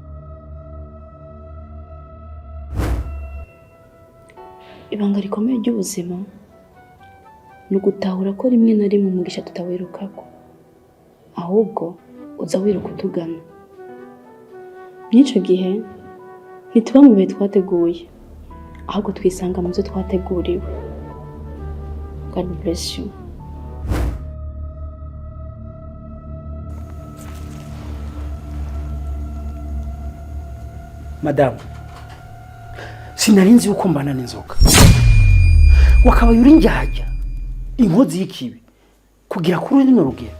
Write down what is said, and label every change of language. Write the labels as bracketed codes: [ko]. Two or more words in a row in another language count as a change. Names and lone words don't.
[rn] Ibanga rikomeye ry'ubuzima ni ugutahura ko rimwe na rimwe umugisha tutawirukako, ahubwo uza wiruka utugana. Mw'ico gihe ntituba mu bihe twateguye, ahubwo twisanga mu byo twateguriwe. [en] God bless you. [rn] Madame, sinarinzi yuko mbana n'inzoka. Wakabaye uri njyajya inkozi y'ikibi kugira kuri rino rugero.